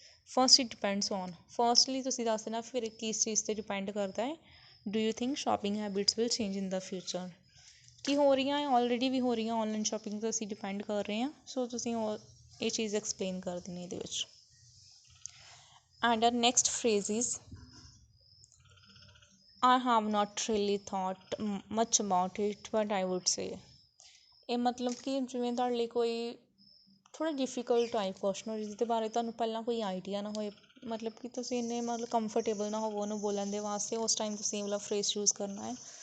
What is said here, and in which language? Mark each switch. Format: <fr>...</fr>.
<en>first it depends on,</en> <pa>firstly ਤੁਸੀਂ ਦੱਸ ਦੇਣਾ ਫਿਰ ਕਿਸ ਚੀਜ਼ 'ਤੇ ਡਿਪੈਂਡ ਕਰਦਾ ਹੈ।</pa> <en>Do you think shopping habits will change in the future.</en> <pa>ਕੀ ਹੋ ਰਹੀਆਂ ਹੈ, ਆਲਰੇਡੀ ਵੀ ਹੋ ਰਹੀਆਂ ਔਨਲਾਈਨ ਸ਼ੋਪਿੰਗ 'ਤੇ ਅਸੀਂ ਡਿਪੈਂਡ ਕਰ ਰਹੇ ਹਾਂ। ਸੋ ਤੁਸੀਂ ਇਹ ਚੀਜ਼ ਐਕਸਪਲੇਨ ਕਰ ਦੇਣੀ ਇਹਦੇ ਵਿੱਚ।</pa> <en>And our next phrase is I have not really thought much about it, but I would say।</en> <pa>ਇਹ ਮਤਲਬ ਕਿ ਜਿਵੇਂ ਤੁਹਾਡੇ ਲਈ ਕੋਈ ਥੋੜ੍ਹਾ ਡਿਫੀਕਲਟ ਟਾਈਪ ਕੁਐਸਚਨ ਹੋ ਜਿਹਦੇ ਬਾਰੇ ਤੁਹਾਨੂੰ ਪਹਿਲਾਂ ਕੋਈ ਆਈਡੀਆ ਨਾ ਹੋਏ, ਮਤਲਬ ਕਿ ਤੁਸੀਂ ਇੰਨੇ ਮਤਲਬ ਕੰਫਰਟੇਬਲ ਨਾ ਹੋਵੋ ਉਹਨੂੰ ਬੋਲਣ ਦੇ ਵਾਸਤੇ, ਉਸ ਟਾਈਮ ਤੁਸੀਂ ਇਹ ਵਾਲਾ ਫਰੇਜ਼ ਯੂਜ਼ ਕਰਨਾ ਹੈ।</pa>